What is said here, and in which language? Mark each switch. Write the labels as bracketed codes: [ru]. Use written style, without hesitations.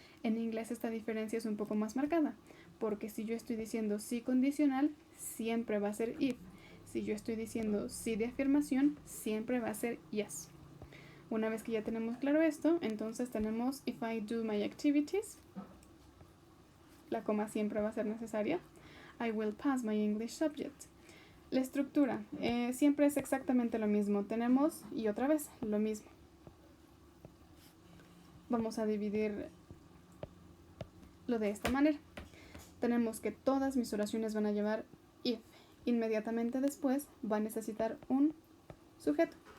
[es] En inglés esta diferencia es un poco más marcada, porque si yo estoy diciendo sí condicional, siempre va a ser if. Si yo estoy diciendo sí de afirmación, siempre va a ser yes. Una vez que ya tenemos claro esto, entonces tenemos [en] if I do my activities. [es] La coma siempre va a ser necesaria. [en] I will pass my English subject. [es] La estructura siempre es exactamente lo mismo. Tenemos, y otra vez, lo mismo. Vamos a dividir lo de esta manera. Tenemos que todas mis oraciones van a llevar if. Inmediatamente después va a necesitar un sujeto.